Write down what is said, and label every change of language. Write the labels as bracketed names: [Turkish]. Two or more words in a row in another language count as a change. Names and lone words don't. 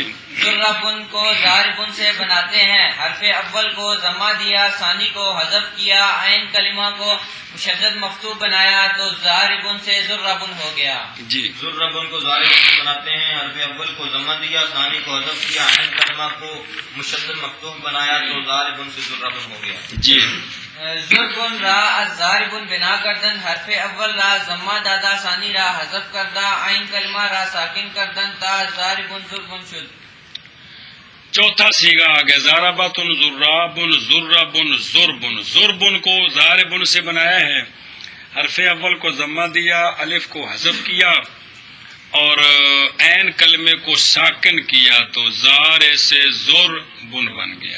[Urdu] ضربن کو ضاربن سے بناتے ہیں. حرف اول کو ضمہ دیا، ثانی کو حذف کیا، عین کلمہ کو مشدد مفتوح بنایا، تو ضاربن سے ضربن ہو گیا. جی ضربن کو ضاربن سے بناتے ہیں. حرف اول کو ضمہ دیا، ثانی کو حذف کیا، عین کلمہ کو مشدد مفتوح بنایا، تو ضاربن سے ضربن ہو گیا. جی [Persian] ضربن را الضاربن بنا کردن حرف اول را ضمہ دادا ثانی را حذف کردہ عین کلمہ را ساکن کردن تا ضاربن ضربن شد. [Urdu] چوتھا سیگا آ گیا زارابتن زرابن زربن زربن. زربن کو زاربن سے بنایا ہے. حرف اول کو ضمہ دیا، الف کو حذف کیا اور عین کلمے کو ساکن کیا، تو زار سے زربن بن گیا.